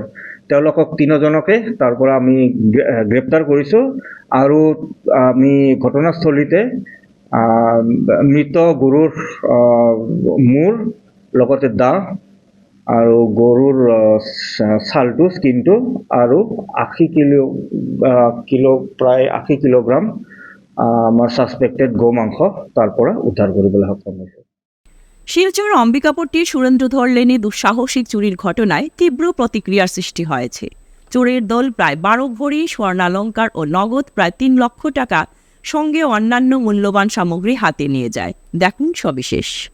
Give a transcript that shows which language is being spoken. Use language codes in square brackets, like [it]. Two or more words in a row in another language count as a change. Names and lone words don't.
[as] তেওঁলোকক তিনিজনকে তাৰ পৰা আমি গ্ৰেপ্তাৰ কৰিছোঁ আৰু আমি ঘটনাস্থলীতে মৃত গৰুৰ মূৰ লগতে দাহ আৰু গৰুৰ ছালটো স্কিনটো আৰু 80 কিলো প্ৰায় 80 কিলোগ্ৰাম আমাৰ ছাছপেক্টেড গো মাংস তাৰ পৰা উদ্ধাৰ কৰিবলৈ সক্ষম হৈছোঁ। [bn] শিলচর অম্বিকাপট্টির সুরেন্দ্রধর লেনে দুঃসাহসিক চুরির ঘটনায় তীব্র প্রতিক্রিয়ার সৃষ্টি হয়েছে। চোরের দল প্রায় 12 ভরি স্বর্ণালঙ্কার ও নগদ প্রায় 3 লক্ষ টাকা সঙ্গে অন্যান্য মূল্যবান সামগ্রী হাতে নিয়ে যায়। দেখুন সবিশেষ।